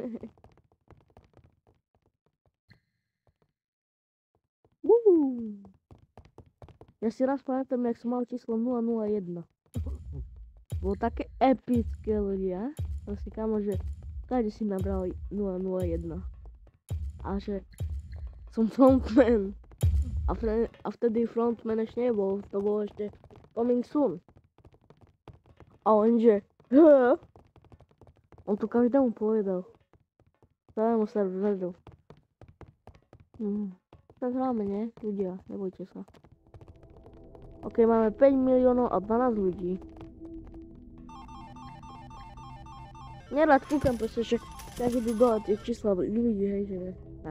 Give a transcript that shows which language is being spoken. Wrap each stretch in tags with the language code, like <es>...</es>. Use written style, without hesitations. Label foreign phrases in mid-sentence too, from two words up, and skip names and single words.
<sk>Ja si raz pamätám, jak som mal číslo 001. Bolo také epické ľudia. Proste kamo, že kade si nabral 001. A že som frontman. A vtedy frontman ešte nebol. To bolo ešte</sk> <en>coming soon.</en> <sk>A on že on to každému povedal. Celému serveru. Tak hráme, nie? Ľudia, nebojte sa. Ok, máme 5 miliónov a 12 ľudí. Nerad kúkam proste, že tak idú dole tie čísla ľudí, hej, že tak.</sk>